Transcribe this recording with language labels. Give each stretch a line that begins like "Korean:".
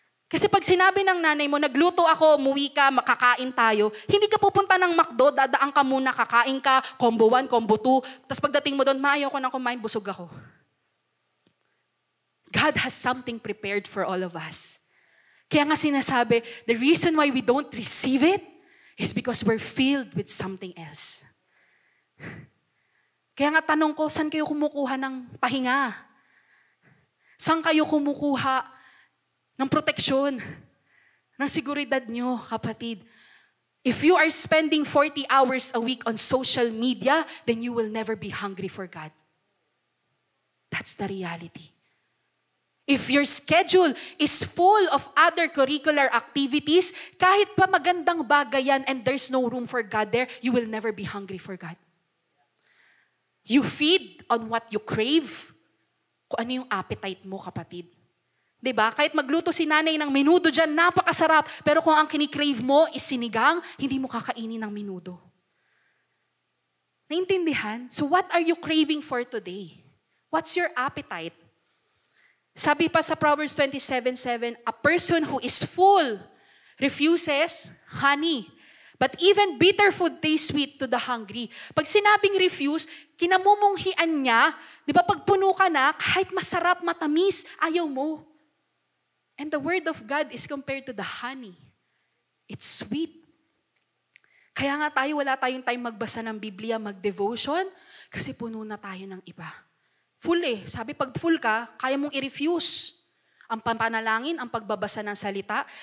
Filipino: Kasi pag sinabi ng nanay mo, nagluto ako, umuwi ka, makakain tayo, hindi ka pupunta ng McDo, dadaan ka muna, kakain ka, combo 1, combo 2, tapos pagdating mo doon, ayaw ko nang kumain, busog ako.
English: God has something prepared for all of us.
Filipino: Kaya nga sinasabi,
English: the reason why we don't receive it is because we're filled with something else.
Filipino: Kaya nga tanong ko, saan kayo kumukuha ng pahinga? Saan kayo kumukuha ng proteksyon, ng seguridad nyo, kapatid?
English: If you are spending 40 hours a week on social media, then you will never be hungry for God. That's the reality. If your schedule is full of other curricular activities,
Filipino: kahit pa magandang bagay yan
English: and there's no room for God there, you will never be hungry for God. You feed on what you crave,
Filipino: kung ano yung appetite mo, kapatid. Diba? Kahit magluto si nanay ng menudo dyan, napakasarap. Pero kung ang kinikrave mo is sinigang, hindi mo kakainin ng menudo. Naintindihan?
English: So what are you craving for today? What's your appetite? Sabi pa sa Proverbs 27:7, a person who is full refuses honey. But even bitter food tastes sweet to the hungry.
Filipino: Pag sinabing refuse, kinamumunghian niya, di ba pag puno ka na, kahit masarap, matamis, ayaw mo.
English: And the word of God is compared to the honey. It's sweet.
Filipino: Kaya nga tayo, wala tayong time magbasa ng Biblia, mag-devotion, kasi puno na tayo ng iba. Full eh. Sabi, pag full ka, kaya mong i-refuse ang panalangin, ang pagbabasa ng salita.